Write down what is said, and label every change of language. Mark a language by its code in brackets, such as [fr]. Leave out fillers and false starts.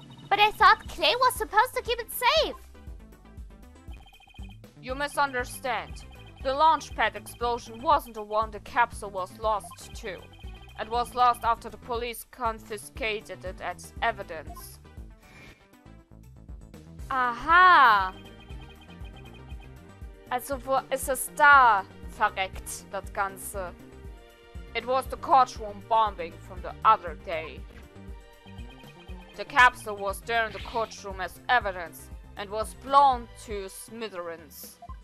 [en] But I thought Clay was supposed to keep it safe. You misunderstand. The launch pad explosion wasn't the one the capsule was lost to. It was lost after the police confiscated it as evidence. Aha! [de] Also wo ist es da verreckt, das Ganze? [en] It was the courtroom bombing from the other day. The capsule was there in the courtroom as evidence and was blown to smithereens.